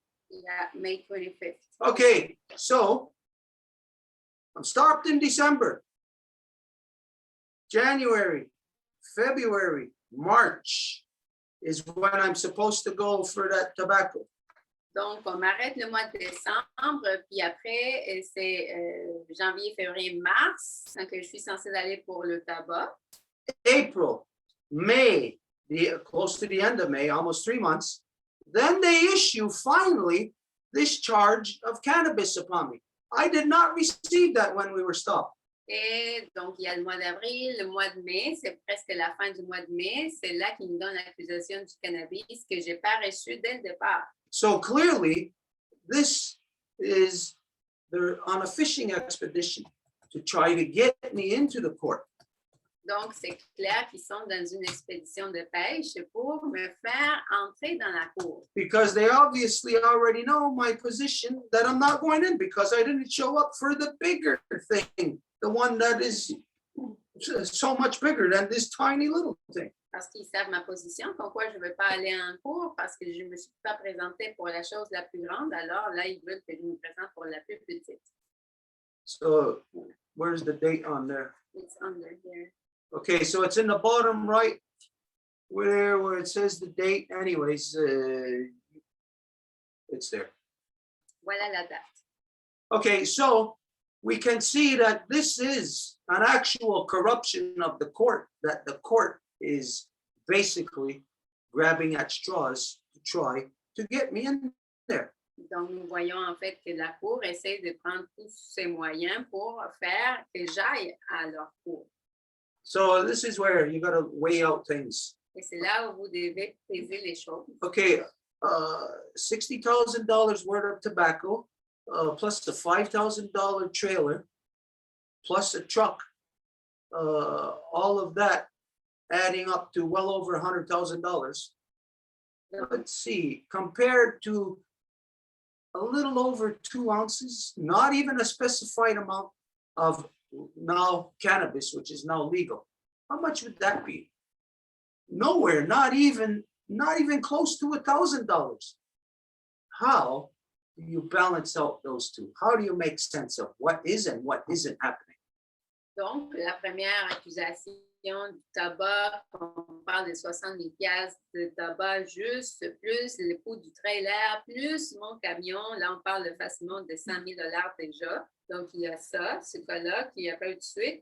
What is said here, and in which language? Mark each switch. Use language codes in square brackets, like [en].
[en] Yeah, May 25th. okay, so I'm stopped in December, January, February, March is when I'm supposed to go for that tobacco. [fr] Donc, on m'arrête le mois de décembre, puis après, c'est janvier, février, mars, donc je suis censée aller pour le tabac. [en] April, May, close to the end of May, almost 3 months. Then they issue finally this charge of cannabis upon me. I did not receive that when we were stopped. [fr] Et donc, il y a le mois d'avril, le mois de mai, c'est presque la fin du mois de mai. C'est là qu'ils me donnent l'accusation du cannabis que je n'ai pas reçu dès le départ. [en] So clearly, this is they're on a fishing expedition to try to get me into the court. [fr] Donc, c'est clair qu'ils sont dans une expédition de pêche pour me faire entrer dans la cour. [en] Because they obviously already know my position that I'm not going in because I didn't show up for the bigger thing, the one that is so much bigger than this tiny little thing. [fr] Parce qu'ils savent ma position, pourquoi je ne veux pas aller en cours, parce que je ne me suis pas présentée pour la chose la plus grande, alors là, ils veulent que je me présente pour la plus petite. [en] So where's the date on there? It's under here. Okay, so it's in the bottom right where it says the date. Anyways, it's there. [fr] Voilà la date. [en] Okay, so we can see that this is an actual corruption of the court, that the court is basically grabbing at straws to try to get me in there. [fr] Donc, nous voyons en fait que la cour essaie de prendre tous ses moyens pour faire que j'aille à leur cour. [en] So this is where you got to weigh out things. [fr] Et c'est là où vous devez peser les choses. [en] Okay, $60,000 worth of tobacco, plus the $5,000 trailer, plus a truck, all of that adding up to well over $100,000. Let's see, compared to a little over 2 ounces, not even a specified amount of now cannabis, which is now legal. How much would that be? Nowhere, not even close to $1,000. How do you balance out those two? How do you make sense of what is and what isn't happening? [fr] Donc, la première accusation du tabac, on parle de 60 000 $ de tabac juste, plus le coût du trailer, plus mon camion. Là, on parle facilement de 100 000 $ déjà. Donc, il y a ça, ce cas-là, qui n'y a pas eu de suite.